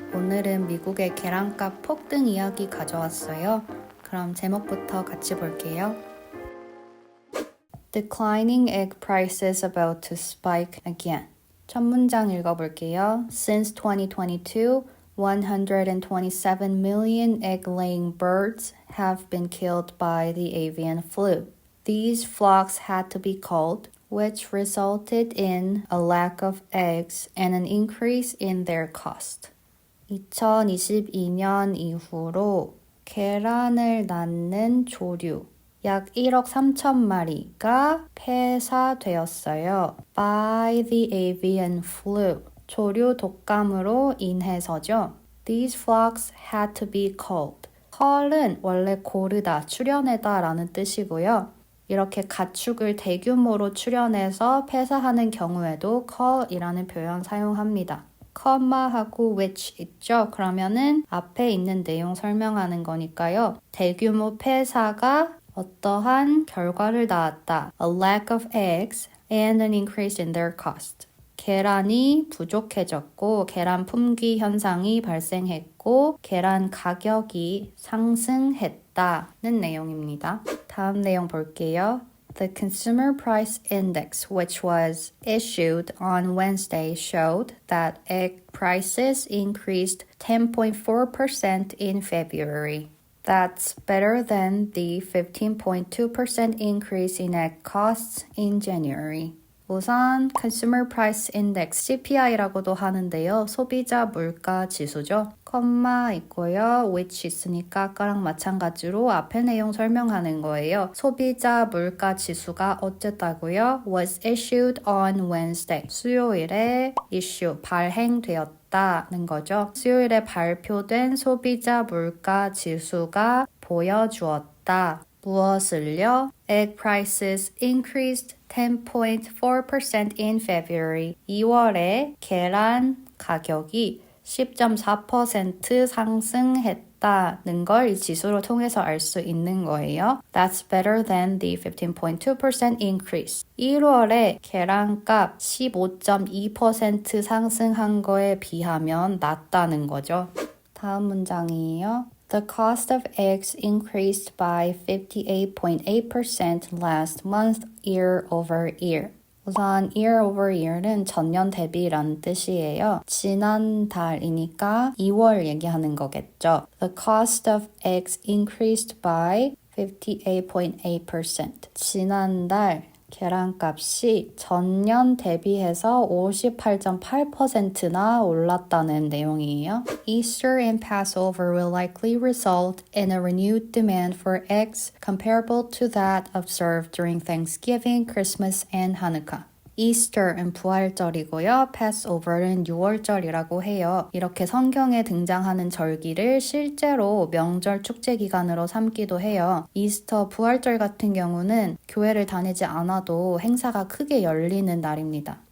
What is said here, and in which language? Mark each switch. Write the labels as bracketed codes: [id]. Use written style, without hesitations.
[ko] 오늘은 미국의 계란값 폭등 이야기 가져왔어요. 그럼 제목부터 같이 볼게요. [en] Declining egg prices about to spike again. [ko] 첫 문장 읽어볼게요. [en] Since 2022, 127 million egg-laying birds have been killed by the avian flu. These flocks had to be culled, which resulted in a lack of eggs and an increase in their cost. [ko] 2022년 이후로 계란을 낳는 조류 약 1억 3천 마리가 폐사되었어요. [en] By the avian flu. [ko] 조류 독감으로 인해서죠. [en] These flocks had to be culled. [ko] cull은 원래 고르다, 출현하다 라는 뜻이고요. 이렇게 가축을 대규모로 출현해서 폐사하는 경우에도 cull이라는 표현 사용합니다. 컴마하고 which 있죠? 그러면은 앞에 있는 내용 설명하는 거니까요. 대규모 폐사가 어떠한 결과를 낳았다. [en] A lack of eggs and an increase in their cost. [ko] 계란이 부족해졌고 계란 품귀 현상이 발생했고 계란 가격이 상승했다는 내용입니다. 다음 내용 볼게요. [en] The Consumer Price Index, which was issued on Wednesday, showed that egg prices increased 10.4% in February. That's better than the 15.2% increase in egg costs in January. [ko] 우선 Consumer Price Index, CPI라고도 하는데요. 소비자 물가 지수죠. 컴마 있고요. which 있으니까 아까랑 마찬가지로 앞에 내용 설명하는 거예요. 소비자 물가 지수가 어쨌다고요? [en] was issued on Wednesday. [ko] 수요일에 issue, 발행되었다는 거죠. 수요일에 발표된 소비자 물가 지수가 보여주었다. 무엇을요? [en] Egg prices increased 10.4% in February. [ko] 2월에 계란 가격이 10.4% 상승했다는 걸 이 지수로 통해서 알 수 있는 거예요. [en] That's better than the 15.2% increase. [ko] 1월에 계란값 15.2% 상승한 거에 비하면 낮다는 거죠. 다음 문장이에요. [en] The cost of eggs increased by 58.8% last month year over year. [ko] 우선 year over year는 전년 대비라는 뜻이에요. 지난달이니까 2월 얘기하는 거겠죠. [en] The cost of eggs increased by 58.8%. [ko] 지난달 계란값이 전년 대비해서 58.8%나 올랐다는 내용이에요. [en] Easter and Passover will likely result in a renewed demand for eggs comparable to that observed during Thanksgiving, Christmas, and Hanukkah. [ko] Easter은 부활절이고요. Passover는 유월절이라고 해요. 이렇게 성경에 등장하는 절기를 실제로 명절 축제 기간으로 삼기도 해요. 이스터 부활절 같은 경우는 교회를 다니지 않아도 행사가 크게 열리는 날입니다.